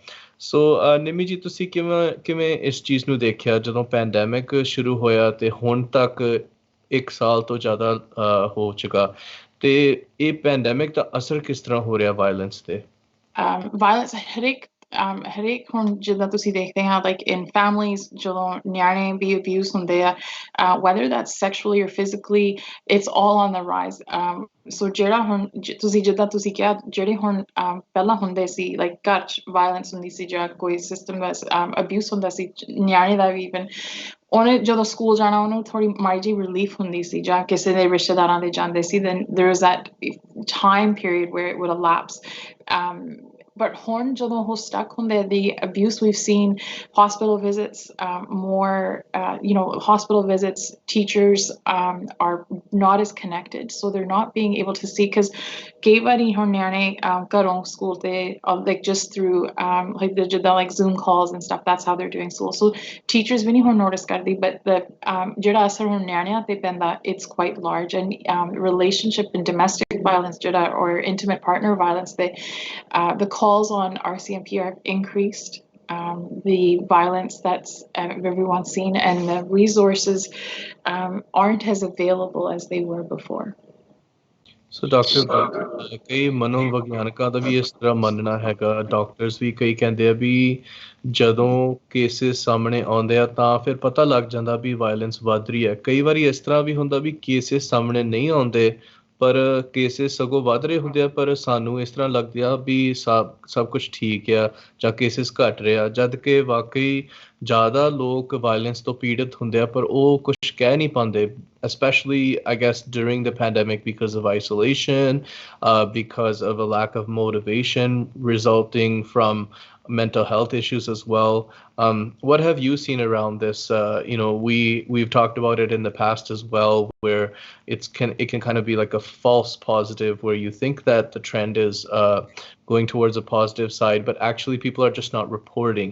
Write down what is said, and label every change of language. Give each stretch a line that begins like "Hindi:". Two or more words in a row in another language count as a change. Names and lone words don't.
Punjabi: ਸੋ ਨਿਮੀ ਜੀ, ਤੁਸੀਂ ਕਿਵੇਂ ਇਸ ਚੀਜ਼ ਨੂੰ ਦੇਖਿਆ ਜਦੋਂ ਪੈਂਡੈਮਿਕ ਸ਼ੁਰੂ ਹੋਇਆ ਤੇ ਹੁਣ ਤੱਕ 1 ਸਾਲ ਤੋਂ ਜ਼ਿਆਦਾ ਹੋ ਚੁੱਕਾ, ਤੇ ਇਹ ਪੈਂਡੈਮਿਕ ਦਾ ਅਸਰ ਕਿਸ ਤਰ੍ਹਾਂ ਹੋ ਰਿਹਾ ਵਾਇਲੈਂਸ ਤੇ? Violence ਹਰੇਕ ਹੁਣ ਜਿੱਦਾਂ ਤੁਸੀਂ ਦੇਖਦੇ ਹਾਂ,
English: like in families,
Punjabi: ਜਦੋਂ ਨਿਆਣੇ ਵੀ abuse ਹੁੰਦੇ ਆ,
English: whether that's sexually or physically, it's all on the rise.
Punjabi: So ਜਿਹੜਾ ਹੁਣ ਤੁਸੀਂ ਜਿੱਦਾਂ ਤੁਸੀਂ ਕਿਹਾ, ਜਿਹੜੇ ਹੁਣ ਪਹਿਲਾਂ ਹੁੰਦੇ ਸੀ, like ਘਰ 'ਚ violence ਹੁੰਦੀ ਸੀ ਜਾਂ ਕੋਈ system ਦਾ abuse ਹੁੰਦਾ ਸੀ, ਨਿਆਣੇ ਦਾ ਵੀ even, ਉਹਨੇ ਜਦੋਂ ਸਕੂਲ ਜਾਣਾ, ਉਹਨੂੰ ਥੋੜੀ ਮਾੜੀ ਜਿਹੀ ਰਿਲੀਫ ਹੁੰਦੀ ਸੀ, ਜਾਂ ਕਿਸੇ ਦੇ ਰਿਸ਼ਤੇਦਾਰਾਂ ਦੇ ਜਾਂਦੇ ਸੀ,
English: then there was that time period where it would elapse.
Punjabi: But ਹੁਣ ਜਦੋਂ ਉਹ stuck ਹੁੰਦੇ,
English: the abuse we've seen, hospital visits, more, hospital visits, teachers are not as connected, so they're not being able to see, because
Punjabi: ਕਈ ਵਾਰੀ ਹੁਣ ਨਿਆਣੇ ਘਰੋਂ ਸਕੂਲ ਤੇ,
English: like just through like Zoom calls and stuff, that's how they're doing school.
Punjabi: So teachers ਵੀ ਨਹੀਂ ਹੁਣ notice ਕਰਦੀ,
English: but the
Punjabi: ਜਿਹੜਾ ਅਸਰ ਹੁਣ ਨਿਆਣਿਆਂ ਤੇ ਪੈਂਦਾ,
English: it's quite large. And relationship and domestic violence ਜਿਹੜਾ, or intimate partner violence, the calls on RCMP have increased. The violence that's everyone's seen, and the resources aren't as available as they were before.
Punjabi: ਸੋ ਡਾਕਟਰ, ਕਈ ਮਨੋਵਿਗਿਆਨਕਾਂ ਦਾ ਵੀ ਇਸ ਤਰ੍ਹਾਂ ਮੰਨਣਾ ਹੈਗਾ, ਡਾਕਟਰਸ ਵੀ ਕਈ ਕਹਿੰਦੇ ਆ ਵੀ ਜਦੋਂ ਕੇਸਿਸ ਸਾਹਮਣੇ ਆਉਂਦੇ ਆ ਤਾਂ ਫਿਰ ਪਤਾ ਲੱਗ ਜਾਂਦਾ ਵੀ ਵਾਇਲੈਂਸ ਵੱਧ ਰਹੀ ਹੈ। ਕਈ ਵਾਰੀ ਇਸ ਤਰ੍ਹਾਂ ਵੀ ਹੁੰਦਾ ਵੀ ਕੇਸਿਸ ਸਾਹਮਣੇ ਨਹੀਂ ਆਉਂਦੇ, ਪਰ ਕੇਸਿਸ ਸਗੋਂ ਵੱਧ ਰਹੇ ਹੁੰਦੇ ਆ, ਪਰ ਸਾਨੂੰ ਇਸ ਤਰ੍ਹਾਂ ਲੱਗਦਾ ਵੀ ਸਭ ਕੁਛ ਠੀਕ ਆ ਜਾਂ ਕੇਸਿਸ ਘੱਟ ਰਹੇ ਆ, ਜਦ ਕਿ ਵਾਕਈ ਜ਼ਿਆਦਾ ਲੋਕ ਵਾਇਲੈਂਸ ਤੋਂ ਪੀੜਿਤ ਹੁੰਦੇ ਆ, ਪਰ ਉਹ ਕੁਛ ਕਹਿ ਨਹੀਂ ਪਾਉਂਦੇ,
English: especially I guess during the pandemic, because of isolation, because of a lack of motivation resulting from mental health issues as well. What have you seen around this? We've talked about it in the past as well, where it can kind of be like a false positive, where you think that the trend is going towards a positive side, but actually people are just not reporting.